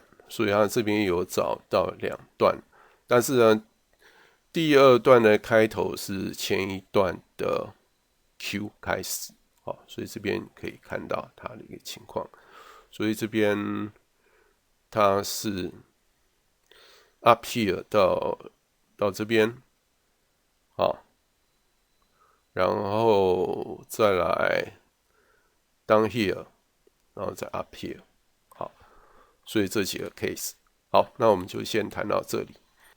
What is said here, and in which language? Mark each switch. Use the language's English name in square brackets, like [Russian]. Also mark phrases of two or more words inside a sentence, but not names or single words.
[Chinese] 所以它這邊有找到2段，但是呢，第2段的開頭是前一段的 Q 開始，所以這邊可以看到它的一個情況。所以這邊它是 [English] up here [Chinese] 到這邊，然後再來 [English] down here， [Chinese] 然後再 [English] up here。 [Chinese] 所以這幾個 case， 好，那我們就先談到這裡。